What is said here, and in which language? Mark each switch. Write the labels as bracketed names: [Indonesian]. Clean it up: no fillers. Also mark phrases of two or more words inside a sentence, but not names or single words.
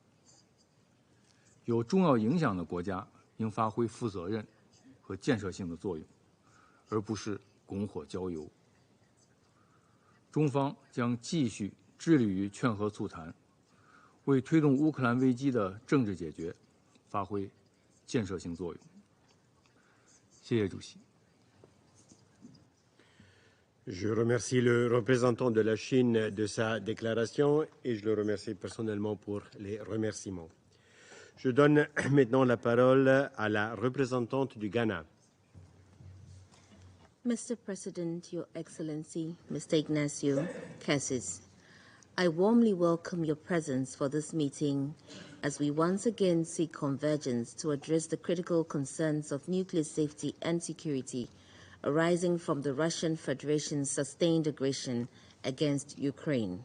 [Chinese] 有重要影响的国家应发挥负责任和建设性的作用，而不是拱火浇油。中方将继续致力于劝和促谈，为推动乌克兰危机的政治解决发挥建设性作用。谢谢主席。 [French] Je remercie le représentant de la Chine de sa déclaration et je le remercie personnellement pour les remerciements. Je donne maintenant la parole à la représentante du Ghana. [English] Mr. President, Your Excellency, Mr. Ignacio Cassis, I warmly welcome your presence for this meeting as we once again seek convergence to address the critical concerns of nuclear safety and security arising from the Russian Federation's sustained aggression against Ukraine.